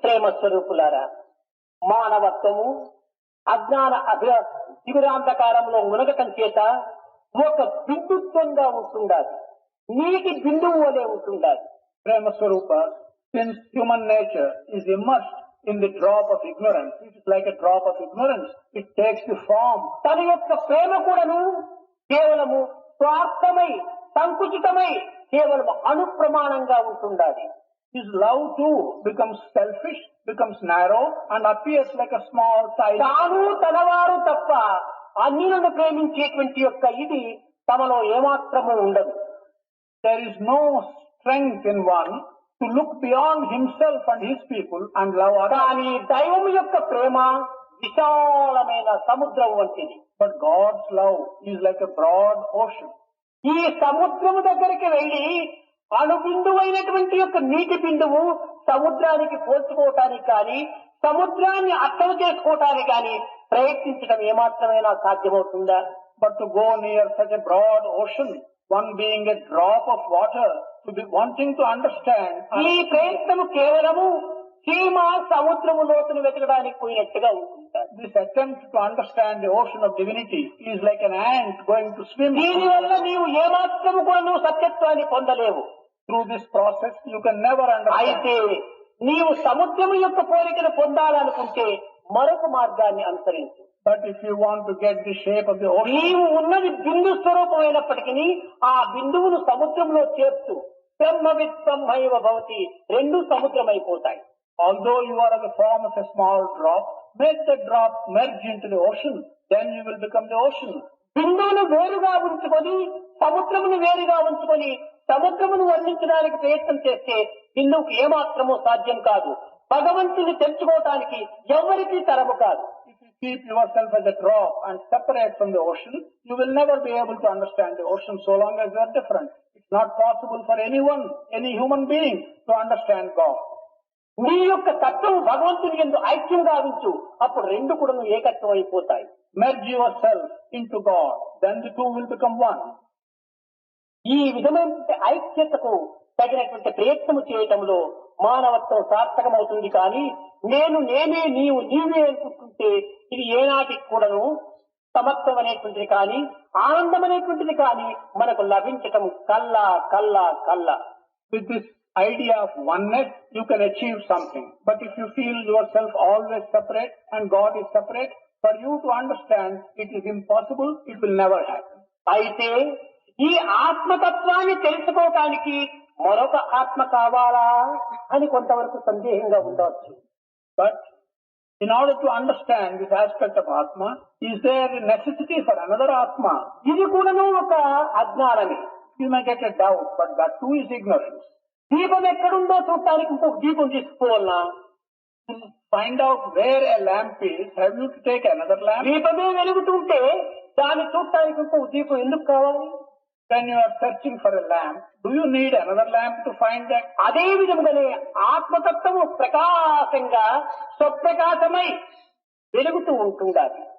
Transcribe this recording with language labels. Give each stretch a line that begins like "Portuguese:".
Telugu: ప్రేమ స్వరూపులారా, మానవత్వము అజ్ఞాన శిబిరాంధకారంలో మునగటం చేత ఒక బిందుత్వంగా ఉంటుండాలి. నీటి బిందువు వలె ఉంటుండాలి.
English: Prema Swarupa, since human nature is immersed in the drop of ignorance, it is like a drop of ignorance. It takes the form.
Telugu: తన యొక్క ప్రేమ కూడాను కేవలము స్వార్థమై సంకుచితమై కేవలం అనుప్రమాణంగా ఉంటుండాలి.
English: His love too becomes selfish, becomes narrow and appears like a small size.
Telugu: తాను తనవారు తప్ప అన్యులను ప్రేమించేటువంటి యొక్క ఇది తమలో ఏమాత్రము ఉండదు.
English: There is no strength in one to look beyond himself and his people and love others.
Telugu: కానీ దైవం యొక్క ప్రేమ విశాలమైన సముద్రం వంటిది.
English: But God's love is like a broad ocean.
Telugu: ఈ సముద్రము దగ్గరికి వెళ్లి అణుబిందువైనటువంటి యొక్క నీటి బిందువు సముద్రానికి పోల్చుకోవటానికి కానీ సముద్రాన్ని అర్థం చేసుకోవటానికి కానీ ప్రయత్నించడం ఏమాత్రమైనా సాధ్యమవుతుందా?
English: But to go near such a broad ocean, one being a drop of water, to be wanting to understand,
Telugu: ఈ ప్రయత్నము కేవలము చీమ సముద్రము లోతును వెతకడానికి పోయినట్టుగా ఉంటుంటారు.
English: this attempt to understand the ocean of divinity is like an ant going to swim.
Telugu: దీనివల్ల నీవు ఏమాత్రము కూడా నువ్వు సత్యత్వాన్ని పొందలేవు.
English: Through this process, you can never understand.
Telugu: అయితే నీవు సముద్రము యొక్క పోలికను పొందాలనుకుంటే మరొక మార్గాన్ని అనుసరించు.
English: But if you want to get the shape of the ocean,
Telugu: నీవు ఉన్నది బిందు స్వరూపమైనప్పటికీ ఆ బిందువును సముద్రంలో చేర్చు.
Sanskrit: బ్రహ్మవిత్ బ్రహ్మైవ భవతి,
Telugu: రెండు సముద్రమైపోతాయి.
English: although you are of the form of a small drop, make the drop merge into the ocean, then you will become the ocean.
Telugu: బిందువును వేరుగా ఉంచుకొని సముద్రమును వేరుగా ఉంచుకొని సముద్రమును వర్ణించడానికి ప్రయత్నం చేస్తే బిందువుకు ఏమాత్రమూ సాధ్యం కాదు. భగవంతుని తెలుసుకోవటానికి ఎవరికీ తరము కాదు.
English: If you keep yourself as a drop and separate from the ocean, you will never be able to understand the ocean so long as you are different. It's not possible for anyone, any human being, to understand God.
Telugu: నీ యొక్క తత్వం భగవంతుని యందు ఐక్యం గావించు, అప్పుడు రెండు కూడా ఏకత్వం అయిపోతాయి.
English: Merge yourself into God, then the two will become one.
Telugu: ఈ విధమైన ఐక్యతకు తగినటువంటి ప్రయత్నము చేయటంలో మానవత్వం సార్థకమవుతుంది. కానీ నేను నేనే నీవు నీవే అనుకుంటుంటే ఇది ఏనాటికి కూడాను సమత్వం అనేటువంటిది కానీ ఆనందం అనేటువంటిది కానీ మనకు లభించటం కల్లా కల్లా కల్లా.
English: With this idea of oneness, you can achieve something. But if you feel yourself always separate and God is separate, for you to understand it is impossible, it will never happen.
Telugu: అయితే ఈ ఆత్మతత్వాన్ని తెలుసుకోవటానికి మరొక ఆత్మ కావాలా అని కొంతవరకు సందేహంగా ఉండవచ్చు.
English: But In order to understand this aspect of Atma, is there a necessity for another Atma?
Telugu: ఇది కూడాను ఒక అజ్ఞానమే.
English: You may get a doubt, but that too is ignorance.
Telugu: దీపం ఎక్కడుందో చూడటానికి ఇంకొక దీపం తీసుకోవాలనా?
English: To find out where a lamp is, have you to take another lamp?
Telugu: దీపమే వెలుగుతుంటే దాన్ని చూడటానికి ఇంకొక దీపం ఎందుకు కావాలి?
English: When you are searching for a lamp, do you need another lamp to find that?
Telugu: అదే విధముగానే ఆత్మతత్వము ప్రకాశంగా స్వప్రకాశమై వెలుగుతూ ఉంటుండాలి.